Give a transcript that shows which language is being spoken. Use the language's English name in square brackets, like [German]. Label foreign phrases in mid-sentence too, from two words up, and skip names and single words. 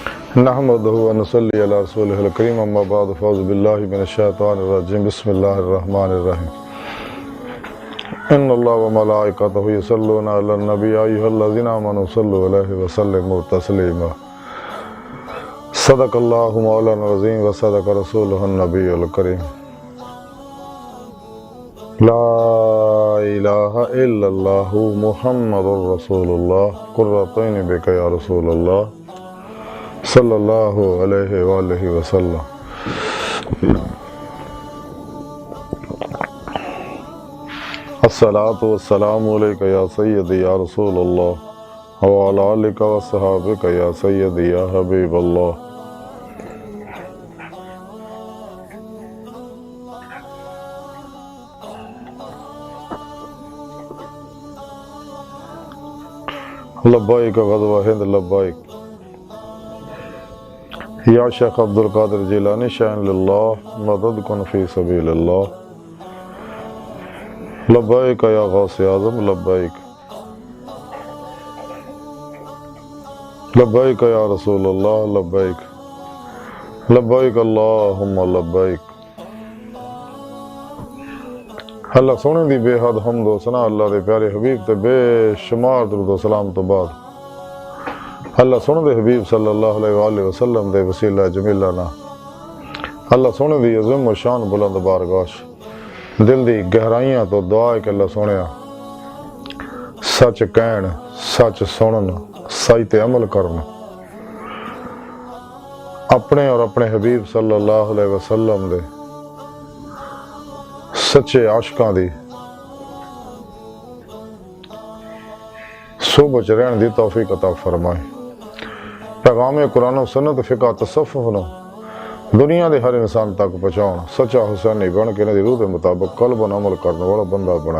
[Arabic] نحمده ونصلي على رسوله الكريم أما بعد فأعوذ بالله من الشيطان الرجيم بسم الله الرحمن الرحيم إن الله وملائكته يصلون على النبي يا أيها الذين آمنوا صلوا عليه وسلموا تسليما صدق الله مولانا العظيم وصدق رسوله النبي الكريم لا إله إلا الله محمد رسول الله قرتين بك يا رسول الله صلى الله عليه وآله وسلم. الصلاة والسلام عليك يا سيدي يا رسول الله وعلى آلك وصحابك يا سيدي يا حبيب الله. لبيك غزوة هند لبيك يا شيخ عبد القادر جيلاني شان لله مدد كن في سبيل الله. لبيك يا غوث أعظم لبيك لبيك يا رسول الله لبيك لبيك اللهم لبيك. [Punjabi] اللہ سوہنے دی بے حد حمد و ثنا اللہ دے پیارے حبیب تے بے شمار درود و سلام تو بعد اللہ سوہنے دے حبیب [Arabic] صلى الله عليه وسلم [Punjabi] دے وسیلہ جمیلہ نا اللہ سوہنے دی عظیم و شان بلند بارگاش دل دی گہرائیاں تو دعا ہے کہ اللہ سوہنے سچ کہن سچ سنن سچ تے عمل کرن اپنے اور اپنے حبیب [Arabic] صلى الله عليه وسلم [Punjabi] دے سچے عاشقاں دی صحبت رہنے دی توفیق عطا فرمائے. پیغام قرآن و سنت فقہ تصوف نوں دنیا کے ہر انسان تک پہنچاؤن سچا حسینی بن کے انہاں دی روح کے مطابق قلباً عمل کرنے والا بندہ بنائے.